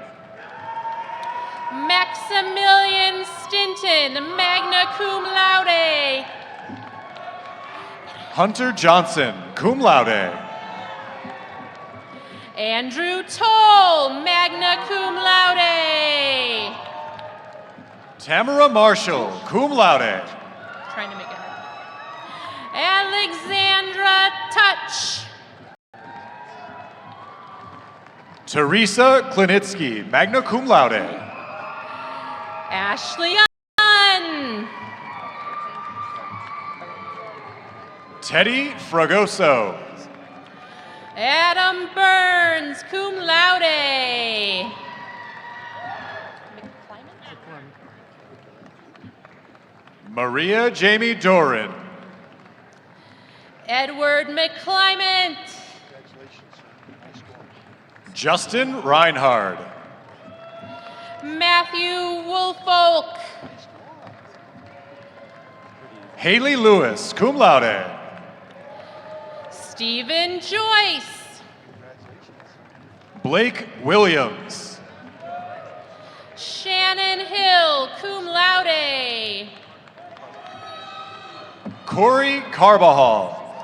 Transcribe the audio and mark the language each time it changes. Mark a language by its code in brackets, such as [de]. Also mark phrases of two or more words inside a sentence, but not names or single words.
[en] Maximilian Stinton, [la] magna cum laude. [en] Hunter Johnson, [la] cum laude. [en] Andrew Toll, [la] magna cum laude. [en] Tamara Marshall, [la] cum laude. [en] Trying to make it hard. Alexandra Touch. Teresa Klinitsky, [la] magna cum laude. [en] Ashley Unn. Teddy Fragoso. Adam Burns, [la] cum laude. [en] Maria Jamie Doran. Edward McClymont. Justin Reinhard. Matthew Woolfolk. Haley Lewis, [la] cum laude. [en] Stephen Joyce. Blake Williams. Shannon Hill, [la] cum laude. [en] Corey Carbajal.